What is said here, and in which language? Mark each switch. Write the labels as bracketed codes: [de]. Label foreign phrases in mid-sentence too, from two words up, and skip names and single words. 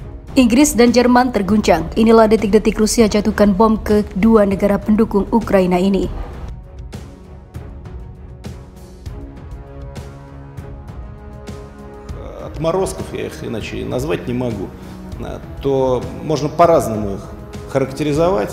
[id] Inggris dan Jerman terguncang. Inilah detik-detik Rusia jatuhkan bom ke dua negara pendukung Ukraina ini. [ru] Отморозков, я их иначе назвать не могу, то можно по-разному их характеризовать.